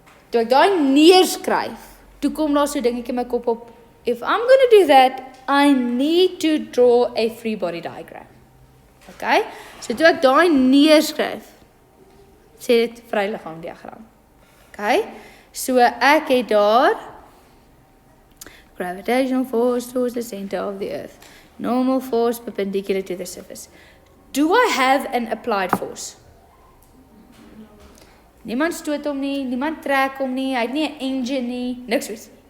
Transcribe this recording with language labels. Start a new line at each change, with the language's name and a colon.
Afrikaans: Toe ek daai neerskryf, toe kom daar so dingetjie in my kop op.
English: If I'm going to do that, I need to draw a free body diagram.
Afrikaans: Okay? So toe ek daai neerskryf, sê dit vryliggaam diagram. Okay?
English: So ek het daar gravitational force towards the center of the earth. Normal force perpendicular to the surface. Do I have an applied force?
Afrikaans: Niemand stoot hom nie, niemand trek hom nie, hy het nie 'n engine nie, niks soos.